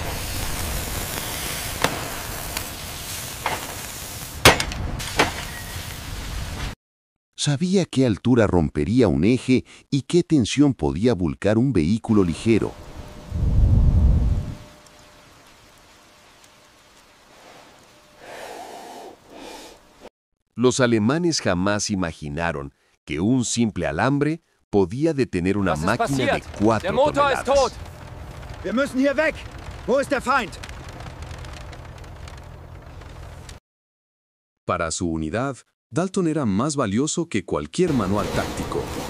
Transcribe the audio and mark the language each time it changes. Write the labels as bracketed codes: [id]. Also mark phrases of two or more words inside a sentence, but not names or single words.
[es] Sabía qué altura rompería un eje y qué tensión podía volcar un vehículo ligero. Los alemanes jamás imaginaron que un simple alambre podía detener una máquina de 4 toneladas. [de] Wir müssen hier weg! Wo ist der Feind? [es] Para su unidad, Dalton era más valioso que cualquier manual táctico.